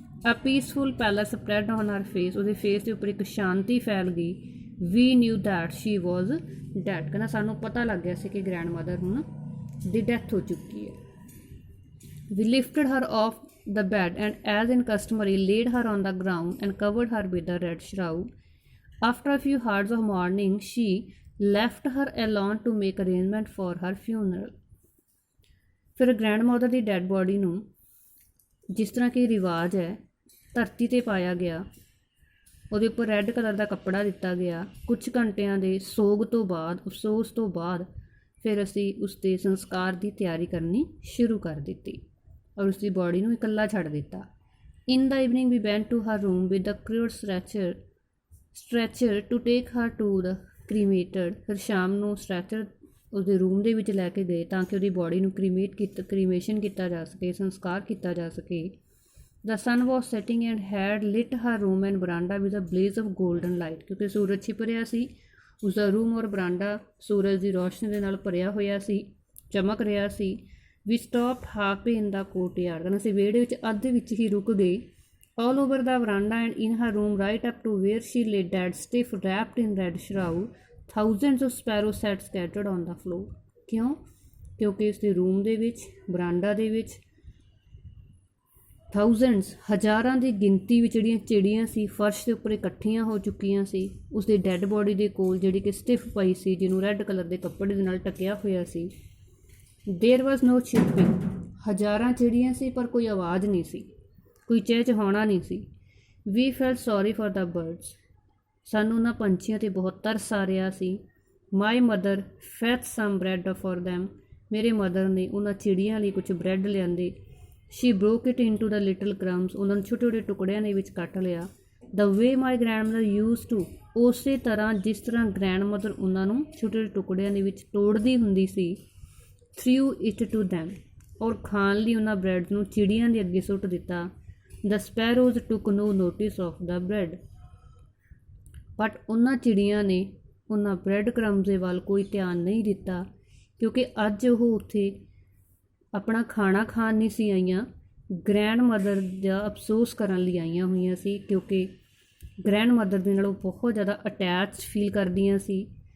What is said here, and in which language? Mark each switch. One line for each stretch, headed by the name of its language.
English: a peaceful place spread on her face,
Punjabi: ਉਹਦੇ face ਦੇ ਉੱਪਰ ਇੱਕ ਸ਼ਾਂਤੀ ਫੈਲ ਗਈ.
English: We knew that she was dead.
Punjabi: ਕਹਿੰਦਾ ਸਾਨੂੰ ਪਤਾ ਲੱਗ ਗਿਆ ਸੀ ਕਿ ਗ੍ਰੈਂਡ ਮਦਰ ਹੁਣ ਦੀ ਡੈਥ ਹੋ ਚੁੱਕੀ ਹੈ.
English: We lifted her off the bed and as in customary laid her on the ground and covered her with the red shroud. After a few hours of mourning, she left her alone to make arrangement for her funeral.
Punjabi: ਫਿਰ grand mother ਦੀ dead body ਨੂੰ ਜਿਸ ਤਰ੍ਹਾਂ ਕਿ ਰਿਵਾਜ ਹੈ ਧਰਤੀ 'ਤੇ ਪਾਇਆ ਗਿਆ, ਉਹਦੇ ਉੱਪਰ ਰੈੱਡ ਕਲਰ ਦਾ ਕੱਪੜਾ ਦਿੱਤਾ ਗਿਆ. ਕੁਝ ਘੰਟਿਆਂ ਦੇ ਸੋਗ ਤੋਂ ਬਾਅਦ, ਅਫਸੋਸ ਤੋਂ ਬਾਅਦ ਫਿਰ ਅਸੀਂ ਉਸ ਦੇ ਸੰਸਕਾਰ ਦੀ ਤਿਆਰੀ ਕਰਨੀ ਸ਼ੁਰੂ ਕਰ ਦਿੱਤੀ ਔਰ ਉਸ ਦੀ ਬੋਡੀ ਨੂੰ ਇਕੱਲਾ ਛੱਡ ਦਿੱਤਾ.
English: In the evening we went to her room with the crude stretcher to take her to the cremated.
Punjabi: ਫਿਰ ਸ਼ਾਮ ਨੂੰ ਸਟ੍ਰੈਚਰ ਉਸਦੇ ਰੂਮ ਦੇ ਵਿੱਚ ਲੈ ਕੇ ਗਏ ਤਾਂ ਕਿ ਉਹਦੀ ਬੋਡੀ ਨੂੰ ਕ੍ਰੀਮੇਸ਼ਨ ਕੀਤਾ ਜਾ ਸਕੇ, ਸੰਸਕਾਰ ਕੀਤਾ ਜਾ ਸਕੇ.
English: The sun was setting and had lit her room and veranda with a blaze of golden light.
Punjabi: ਕਿਉਂਕਿ ਸੂਰਜ ਛਿਪ ਰਿਹਾ ਸੀ, ਉਸਦਾ ਰੂਮ ਔਰ ਬਰਾਂਡਾ ਸੂਰਜ ਦੀ ਰੋਸ਼ਨੀ ਦੇ ਨਾਲ ਭਰਿਆ ਹੋਇਆ ਸੀ, ਚਮਕ ਰਿਹਾ ਸੀ.
English: We stopped halfway in the courtyard.
Punjabi: ਅਸੀਂ ਵਿਹੜੇ ਵਿੱਚ ਅੱਧ ਵਿੱਚ ਹੀ ਰੁਕ ਗਏ.
English: All over the veranda and in her room right up to where she lay dead, stiff, wrapped in red shroud, thousands of sparrows sat scattered on the floor.
Punjabi: ਕਿਉਂ? ਕਿਉਂਕਿ ਇਸ ਦੇ ਰੂਮ ਦੇ ਵਿੱਚ, ਬਰਾਂਡਾ ਦੇ ਵਿੱਚ ਥਾਊਜ਼ੈਂਡਸ, ਹਜ਼ਾਰਾਂ ਦੀ ਗਿਣਤੀ ਵਿੱਚ ਜਿਹੜੀਆਂ ਚਿੜੀਆਂ ਸੀ ਫਰਸ਼ ਦੇ ਉੱਪਰ ਇਕੱਠੀਆਂ ਹੋ ਚੁੱਕੀਆਂ ਸੀ. ਉਸ ਦੀ ਡੈੱਡ ਬੋਡੀ ਦੇ ਕੋਲ ਜਿਹੜੀ ਕਿ ਸਟਿਫ ਪਈ ਸੀ, ਜਿਹਨੂੰ ਰੈੱਡ ਕਲਰ ਦੇ ਕੱਪੜੇ ਦੇ ਨਾਲ ਢੱਕਿਆ ਹੋਇਆ ਸੀ.
English: There was no chirping.
Punjabi: ਹਜ਼ਾਰਾਂ ਚਿੜੀਆਂ ਸੀ ਪਰ ਕੋਈ ਆਵਾਜ਼ ਨਹੀਂ ਸੀ, ਕੋਈ ਚਹਿਚਹਾਉਣਾ ਨਹੀਂ ਸੀ.
English: We felt sorry for the birds.
Punjabi: ਸਾਨੂੰ ਉਹਨਾਂ ਪੰਛੀਆਂ 'ਤੇ ਬਹੁਤ ਤਰਸ ਆ ਰਿਹਾ ਸੀ.
English: My mother fetched some bread for them.
Punjabi: ਮੇਰੇ ਮਦਰ ਨੇ ਉਹਨਾਂ ਚਿੜੀਆਂ ਲਈ ਕੁਝ ਬ੍ਰੈਡ ਲਿਆਂਦੇ.
English: She broke it into the little crumbs.
Punjabi: ਉਹਨਾਂ ਨੂੰ ਛੋਟੇ ਛੋਟੇ ਟੁਕੜਿਆਂ ਦੇ ਵਿੱਚ ਕੱਟ ਲਿਆ.
English: The way my grandmother used to.
Punjabi: ਉਸੇ ਤਰ੍ਹਾਂ ਜਿਸ ਤਰ੍ਹਾਂ ਗ੍ਰੈਂਡ ਮਦਰ ਉਹਨਾਂ ਨੂੰ ਛੋਟੇ ਛੋਟੇ ਟੁਕੜਿਆਂ ਦੇ ਵਿੱਚ ਤੋੜਦੀ ਹੁੰਦੀ ਸੀ.
English: Threw it to them.
Punjabi: ਔਰ ਖਾਣ ਲਈ ਉਹਨਾਂ ਬ੍ਰੈਡ ਨੂੰ ਚਿੜੀਆਂ ਦੇ ਅੱਗੇ ਸੁੱਟ ਦਿੱਤਾ.
English: The sparrows took no notice of the bread.
Punjabi: But ਉਹਨਾਂ ਚਿੜੀਆਂ ਨੇ ਉਹਨਾਂ ਬ੍ਰੈਡ ਕ੍ਰਮਜ਼ ਦੇ ਵੱਲ ਕੋਈ ਧਿਆਨ ਨਹੀਂ ਦਿੱਤਾ ਕਿਉਂਕਿ ਅੱਜ ਉਹ ਉੱਥੇ ਆਪਣਾ ਖਾਣਾ ਖਾਣ ਨਹੀਂ ਸੀ ਆਈਆਂ, ਗ੍ਰੈਂਡ ਮਦਰ ਦਾ ਅਫਸੋਸ ਕਰਨ ਲਈ ਆਈਆਂ ਹੋਈਆਂ ਸੀ, ਕਿਉਂਕਿ ਗ੍ਰੈਂਡ ਮਦਰ ਦੇ ਨਾਲ ਉਹ ਬਹੁਤ ਜ਼ਿਆਦਾ ਅਟੈਚ ਫੀਲ ਕਰਦੀਆਂ ਸੀ।